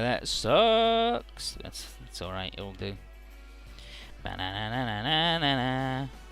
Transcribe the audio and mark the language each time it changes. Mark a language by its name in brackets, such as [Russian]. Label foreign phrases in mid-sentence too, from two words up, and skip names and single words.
[English] That sucks. That's alright. It'll do. Ba-na-na-na-na-na-na.